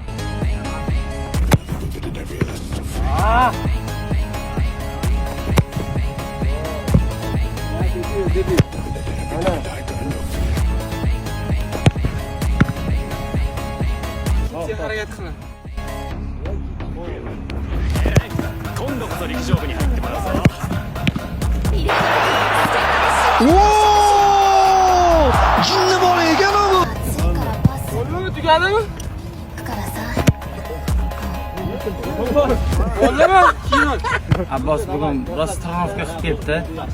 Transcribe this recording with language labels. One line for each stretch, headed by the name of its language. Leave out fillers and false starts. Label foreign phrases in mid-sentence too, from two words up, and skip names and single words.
Uzbek: harakat qiling.
Japanese: 今度こそ陸上部に入ってもらうぞ。
Uzbek: Jinni bor ekan u. Bo'lmi, tugadimi? Bo'ldimi? Keyin Abbos bugun biroz tanovga qilib ketdi.